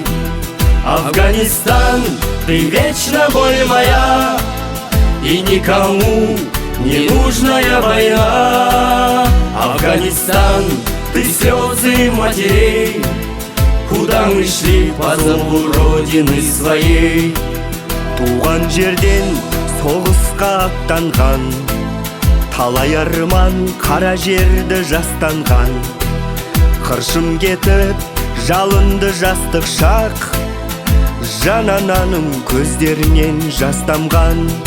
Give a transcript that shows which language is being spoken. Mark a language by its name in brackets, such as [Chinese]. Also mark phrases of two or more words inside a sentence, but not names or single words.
[Russian] Афганистан, ты вечно боль моя, и никому не нужная война. Афганистан, ты слезы матерей, куда мы шли по зову родины своей. [Kazakh] Туған жерден соғысқа аттанған, талай арман қара жерді жастанған. Қыршын кетіп жалынды жастық шақ, жан ананың көздерінен жас тамған.